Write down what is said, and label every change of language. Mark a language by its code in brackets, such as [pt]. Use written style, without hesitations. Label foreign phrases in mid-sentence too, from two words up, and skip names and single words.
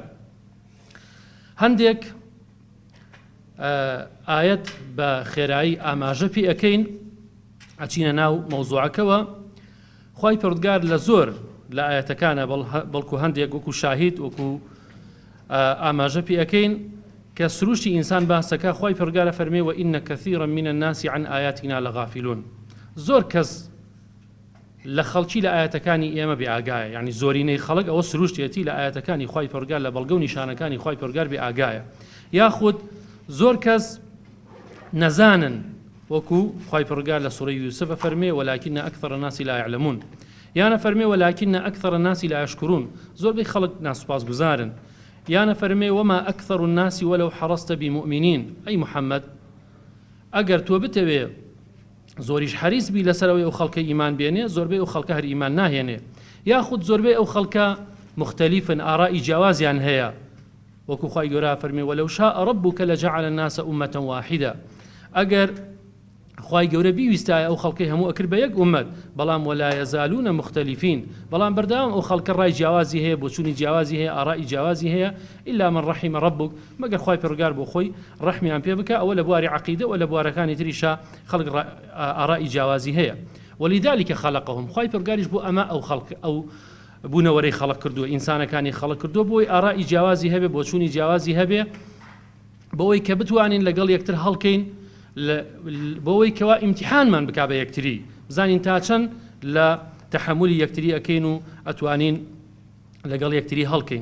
[ckb] هەندێک ئاەت بە خێرایی ئاماژە پێ ئەەکەین، ئەچینە ناو مەوزوعەکەوە. خوای پەروەردگار لە زۆر لە ئاەتەکانە بەڵکو هەندێک وەکو شاهید وەکو ئاماژە پێ ئەەکەین کە سروشتی ئینسان باسەکە. خوای پەروەردگار فەرمێ [ar] وئین کەثیرا من الناس عن آیاتنا لغافلون، [ckb] زۆر کەس لە خەڵکی لە ئاەتەکانی ئێمە بێئاگایە، یعنی زۆرینەی خەڵک ئەوە سروشتێتی لە ئاەتەکانی خوای پەروەردگار لە بەڵگە و نیشانەکانی خوای پەروەردگار بێئاگایە، یاخود زۆر کەس نەزانن، وەکو خوای پەروەردگار لە سوورەی یوسف فەرمێ [ar] ولكن أكثر الناس لا يعلمون، [ckb] یانە فەرمێ [ar] ولكن أكثر الناس لا يشكرون، [ckb] زۆربەی خەڵک ناسوپاسگوزارن. یانە فەرمێ [ar] وما أكثر الناس ولو حرصت بمؤمنين، [ckb] ئەی محەممەد ئەگەر تۆ بتەوێ زۆریش حەریص بی لەسەرەوەی ئەو خەڵکە ئیمان بێنێ، زۆربەی ئەو خەڵکە هەر ئیمان ناهێنێ، یاخود زۆربەی ئەو خەڵکە مختلفن ئاڕائی جیاوازیان هەیە، وەکو خوای گەورە فەرمێ [ar] ولو شاء ربك لجعل الناس أمة واحدة، [ckb] ئەگەر خوای گەورە بیویستایە ئەو خەڵکەی هەموو ئەکرد بە یەک ئومەت، بەڵام [ar] ولا یەزالون مختلفین، [ckb] بەڵام بەردەوام ئەو خەڵکە ڕای جیاوازی هەیە، بۆچوونی جیاوازی هەیە، ئاڕائی جیاوازی هەیە، [ar] إلا من رحم ربك، [ckb] مەگەر خوای پەروەردگار بۆ خۆی ڕەحمیان پێ بکە، ئەوە لە بواری عەقیدە و لە بوارەکانی تریشا خەڵک ئاڕائی جیاوازی هەیە. [ar] ولذلك خلقهم، [ckb] خوای پەروەردگاریش بۆ ئەمە ئەو خەڵک ئەو بوونەوەرەی خەڵق کردووە، ئینسانەکانی خەڵق کردووە بۆی ئاڕائی جیاوازی هەبێ، بۆچوونی جیاوازی هەبێ، بەوەی کە بتوانین لەگەڵ یەکتر هەڵکەین، بۆەوەی کەوا ئیمتیحانمان بکا بە یەکتری، بزانین تا چەند لە تەحەمولی یەکتری ئەکەین و ئەتوانین لەگەڵ یەکتری هەڵکەین.